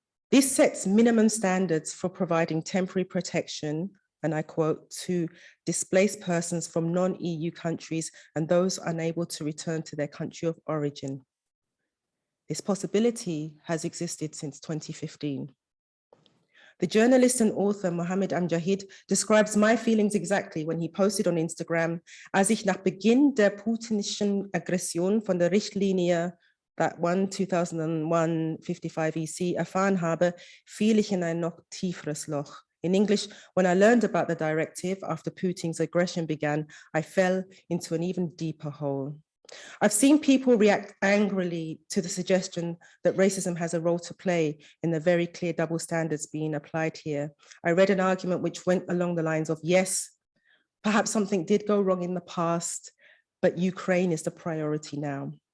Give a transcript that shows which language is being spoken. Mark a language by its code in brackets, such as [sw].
[en] This sets minimum standards for providing temporary protection, and I quote, to displaced persons from non-EU countries and those unable to return to their country of origin. This possibility has existed since 2015. The journalist and author Mohammed Amjahid describes my feelings exactly when he posted on Instagram, [de] als ich nach Beginn der putinischen Aggression von der Richtlinie, [en] that one 2001/55 EC, [de] erfahren habe, fiel ich in ein noch tieferes Loch. [en] In English, when I learned about the directive after Putin's aggression began, I fell into an even deeper hole. I've seen people react angrily to the suggestion that racism has a role to play in the very clear double standards being applied here. I read an argument which went along the lines of, yes, perhaps something did go wrong in the past, but Ukraine is the priority now.